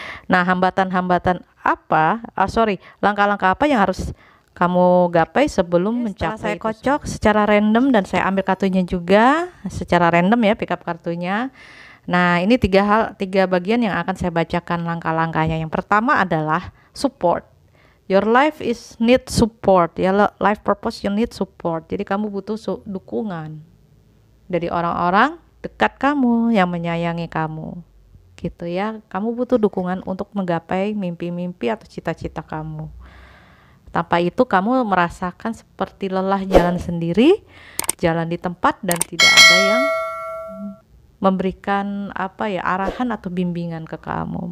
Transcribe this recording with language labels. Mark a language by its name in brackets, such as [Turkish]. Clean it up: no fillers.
[Indonesian] Nah, hambatan-hambatan apa, langkah-langkah apa yang harus kamu gapai sebelum mencapai saya kocok secara random, dan saya ambil kartunya juga secara random ya, [English] pick up [Indonesian] kartunya. Nah, ini tiga bagian yang akan saya bacakan langkah-langkahnya. Yang pertama adalah support. [English] Your life is need support ya, life purpose you need support. [Indonesian] Jadi kamu butuh dukungan dari orang-orang dekat kamu yang menyayangi kamu gitu ya. Kamu butuh dukungan untuk menggapai mimpi-mimpi atau cita-cita kamu. Tanpa itu kamu merasakan seperti lelah jalan sendiri, jalan di tempat, dan tidak ada yang memberikan arahan atau bimbingan ke kamu.